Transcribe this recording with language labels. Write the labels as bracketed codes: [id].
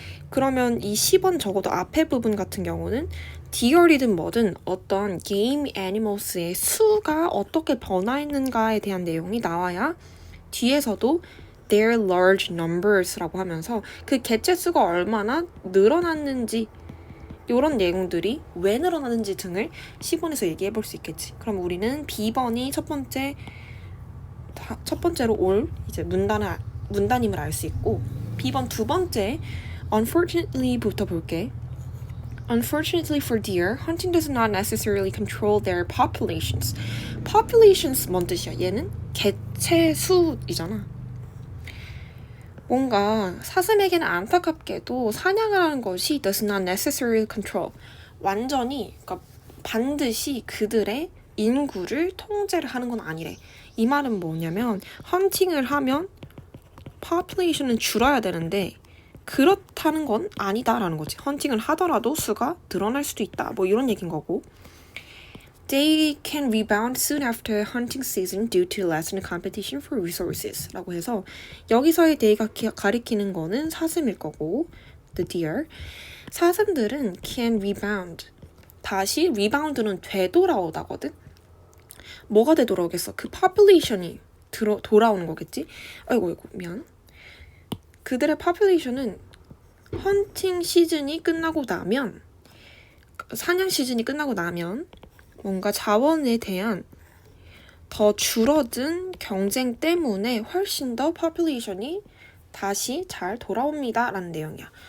[ko] 그러면 이 10번 적어도 앞에 부분 같은 경우는 deer이든 뭐든 어떤 [en] game animals [ko] 의 수가 어떻게 변화했는가에 대한 내용이 나와야 뒤에서도 [en] their large numbers [ko] 라고 하면서 그 개체 수가 얼마나 늘어났는지 이런 내용들이 왜 늘어나는지 등을 10번에서 얘기해 볼 수 있겠지. 그럼 우리는 B번이 첫 번째로 올 이제 문단임을 알 수 있고 B번 두 번째 unfortunately부터 볼게. [en] Unfortunately for deer, hunting does not necessarily control their populations. [ko] Populations 뭔 뜻이야? 얘는 개체 수이잖아. 뭔가 사슴에게는 안타깝게도 사냥을 하는 것이 [en] does not necessarily control. [ko] 완전히, 그러니까 반드시 그들의 인구를 통제를 하는 건 아니래. 이 말은 뭐냐면 헌팅을 하면 population은 줄어야 되는데 그렇다는 건 아니다라는 거지. 헌팅을 하더라도 수가 늘어날 수도 있다. 뭐 이런 얘기인 거고. [en] They can rebound soon after hunting season due to lessened competition for resources [ko] 라고 해서 여기서의 they가 가리키는 거는 사슴일 거고 [en] the deer. [ko] 사슴들은 can rebound. 다시 rebound는 되돌아오다거든. 뭐가 되돌아오겠어? 그 population이 돌아오는 거겠지? 아이고 미안. 그들의 population은 헌팅 시즌이 끝나고 나면 사냥 시즌이 끝나고 나면 뭔가 자원에 대한 더 줄어든 경쟁 때문에 훨씬 더 population이 다시 잘 돌아옵니다 라는 내용이야.